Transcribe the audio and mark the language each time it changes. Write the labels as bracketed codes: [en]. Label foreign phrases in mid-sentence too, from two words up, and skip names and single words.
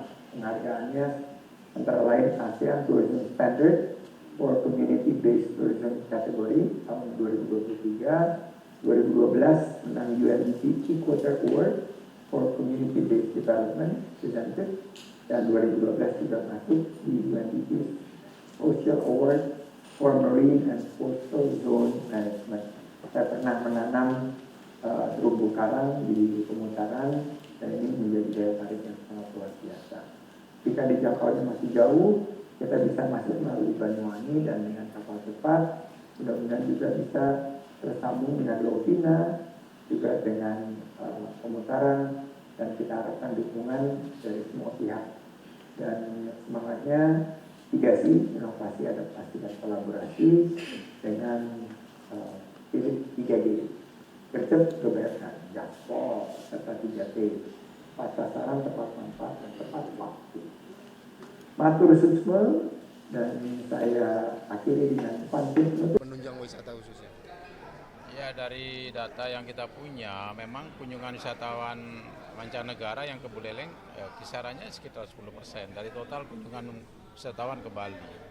[id] Penghargaannya antara lain ASEAN Tourism Standard for Community Based Tourism kategori tahun 2023. 2012 menang UNDP Equator Award for Community Based Development presented, dan 2012 juga masuk di UNDP Social Award for Marine and Coastal Zone Management. Saya pernah menanam terumbu karang di Pemutaran, dan ini menjadi daya tarik yang sangat luar biasa. Jika dijangkaunya masih jauh, kita bisa masuk melalui Banyuwangi dan dengan kapal cepat, mudah-mudahan juga bisa tersambung dengan Lovina, juga dengan Pemutaran, dan kita harapkan dukungan dari semua pihak. Dan semangatnya 3C, inovasi, adaptasi, dan kolaborasi dengan spirit 3G, gercep, geberkan, gaspol, serta 3T, tepat sasaran, tepat manfaat, dan tepat waktu. [ban] Matur suksma, [id] dan saya akhiri dengan pantun untuk menunjang wisata khususnya. Ya, dari data yang kita punya, memang kunjungan wisatawan mancanegara yang ke Buleleng kisarannya sekitar 10% dari total kunjungan wisatawan ke Bali.